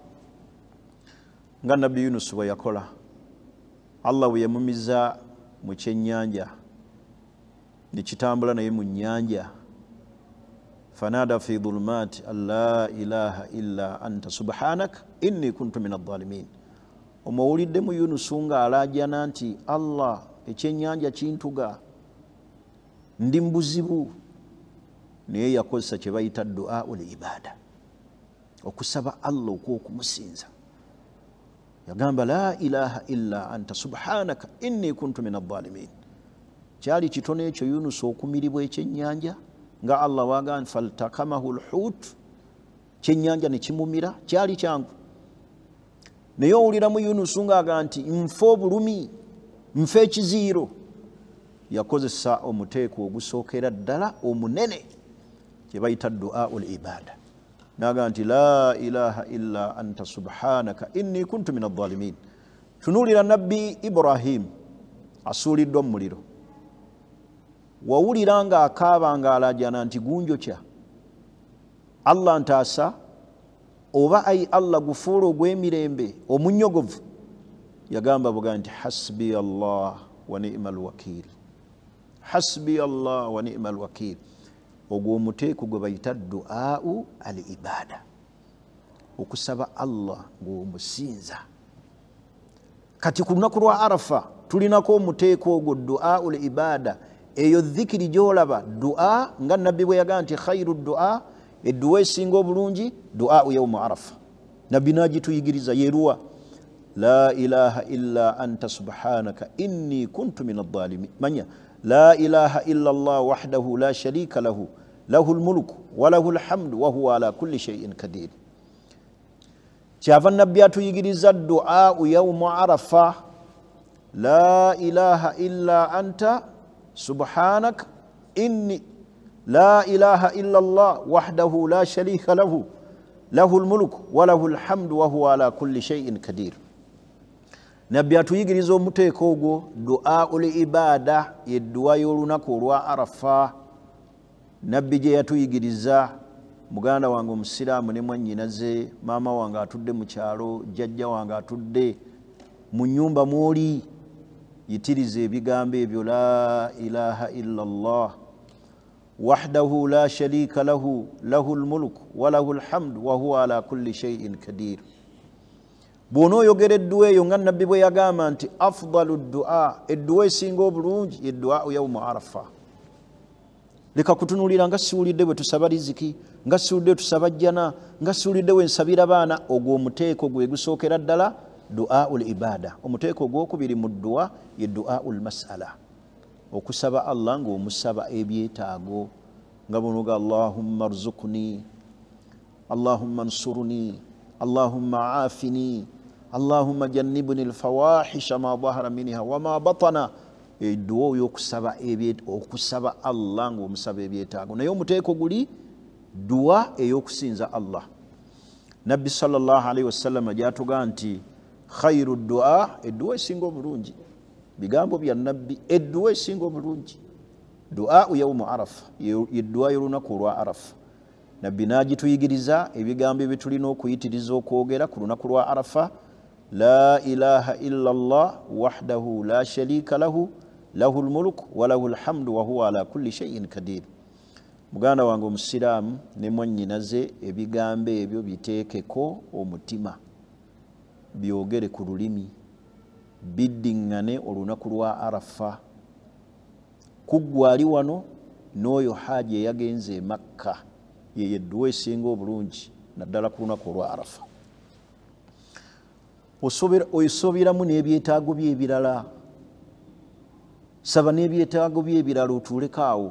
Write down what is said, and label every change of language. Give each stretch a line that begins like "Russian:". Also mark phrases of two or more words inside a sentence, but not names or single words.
Ganda: nga nabbi Yunus bwe yakola Allah bwe yamumiza mu kyennyanja ne kitambula naye mu nnyanja
Arabic: فنادى في الظلمات أن لا إله إلا أنت سبحانك إني كنت من الظالمين
Ganda: omowulidde mu Yunus nga alajana nti Allah ekyennyanja kintuga ndi mbuzibu naye yakozesa kye bayita
Arabic: دعاء العبادة
Ganda: okusaba Allah okwokumusinza yagamba
Arabic: لا إله إلا أنت سبحانك إني كنت من الظالمين
Ganda: kyali kitono ekyo Yunus okumiribwa ekyennyanja nga Allah waga
Arabic: فالتقمه الحوت
Ganda: kyennyanja ne kimumira kyali kyangu naye owuliramu Yunus nga aga nti nfe obulumi nfe ekiziiro yakozesa omuteeko ogusookera ddala omunene kye bayita
Arabic: دعاء العبادة
Ganda: naga nti
Arabic: لا إله إلا أنت سبحانك إني كنت من الظالمين
Ganda: tunulira nabbi Ibrahim asuuliddwa mu muliro wawulira nga akaaba nga alajana nti gunjokya Allah ntaasa oba ayi Allah gufuula ogw'emirembe omunyogovu yagamba buga nti
Arabic: حسبي الله ونعم الوكيل حسبي الله ونعم الوكيل
Ganda: ogwo omuteeko gwe bayita
Arabic: دعاء العبادة
Ganda: okusaba Allah ng'omusinza kati ku lunaku lwa arafa tulinako omuteeko ogwo
Arabic: دعاء العبادة
Ganda: eyo dhikiri gyolaba du'a nga nabbi bwe yagaa nti
Arabic: خير الدعاء
Ganda: edduwa esinga obulungi
Arabic: دعاء يوم عرفة
Ganda: nabbi n'agituyigiriza yeruwa
Arabic: لا إله إلا أنت سبحانك إني كنت من الظالمين
Ganda: manya
Arabic: لا إله إلا الله وحده لا شريك له له الملك وله الحمد وهو على كل شيء قدير
Ganda: kyava nabbi atuyigiriza
Arabic: دعاء يوم عرفة لا إله إلا أنت سبحانك إني لا إله إلا الله وحده لا شريك له له الملك وله الحمد وهو على كل شيء قدير
Ganda: nabbi atuyigiriza omuteeko ogwo
Arabic: دعاء العبادة
Ganda: yedduwa y'olunaku olwa arafa nabbi gye yatuyigiriza muganda wange omusiraamu ne mwannyinaze maama wange atudde mu kyalo jjajja wange atudde mu nnyumba mw'oli yitiriza ebigambo ebyo
Arabic: لا إله إلا الله وحده لا شريك له له الملك وله الحمد وهو على كل شيء قدير
Ganda: bw'onooyogera edduwa eyo nga nabbi bwe yagamba nti
Arabic: أفضل الدعاء
Ganda: edduwa esinga obulungi eddu'a
Arabic: يوم عرفة
Ganda: leka kutunuulira nga siwulidde bwe tusaba riziki nga siwulidde tusaba jjana nga siwulidde we nsabira baana ogwo omuteeko gwe gusookera ddala
Arabic: دعاء العبادة
Ganda: omuteeko gwokubiri mu dduwa ye
Arabic: دعاء المسألة
Ganda: okusaba Allah ng'omusaba ebyetaago nga bunoga
Arabic: اللهم ارزقني اللهم انصرني اللهم عافني اللهم جنبني الفواحش ما ظهر منها وما بطن
Ganda: edduwa oyo okusaba Allah ng'omusaba ebyetaago naye omuteeko guli duwa ey'okusinza Allah nabbi
Arabic: صلى الله عليه وسلم
Ganda: gyatuga nti
Arabic: خير الدعاء
Ganda: edduwa esinga obulungi bigambo bya nabbi edduwa esinga obulungi
Arabic: دعاء يوم عرفة
Ganda: yedduwa y'olunaku olwa arafa nabbi n'agituyigiriza ebigambo ebitulina okuyitiriza okwogera ku lunaku lwa arafa
Arabic: لا إله إلا الله وحده لا شريك له له الملك وله الحمد وهو على كل شيء قدير
Ganda: muganda wange omusiraamu ne mwannyinaze ebigambo ebyo biteekeko omutima byogere ku lulimi biddiŋŋane olunaku lwa arafa kuggwali wano n'oyo haaji eyagenze e Makka ye yedduwa esinga obulungi naddala ku lunaku olwa arafa osoberamu n'ebyetaago bye ebirala saba n'ebyetaago bye ebirala otuulekaawo.